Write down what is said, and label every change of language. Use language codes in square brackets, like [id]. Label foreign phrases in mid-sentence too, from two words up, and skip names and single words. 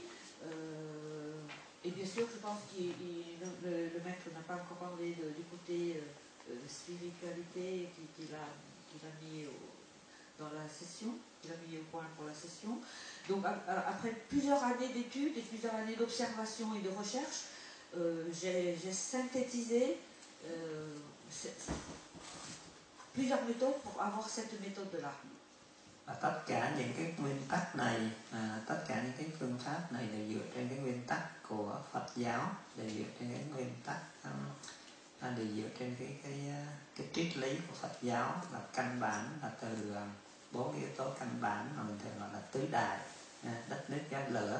[fr] Et bien sûr, je pense que le maître n'a pas encore parlé du côté spiritualité qu'il a mis dans la session, qu'il a mis au point pour la session. Donc après plusieurs années d'études et plusieurs années d'observation et de recherche, j'ai synthétisé plusieurs méthodes pour avoir cette méthode-là. [vi] Tất cả những cái nguyên tắc này, tất cả những cái phương pháp này đều dựa trên cái nguyên tắc của Phật giáo, đều dựa trên cái nguyên tắc, đều dựa trên cái triết lý của Phật giáo là căn bản, là từ 4 yếu tố căn bản mà mình thường gọi là tứ đại, đất nước gió lửa.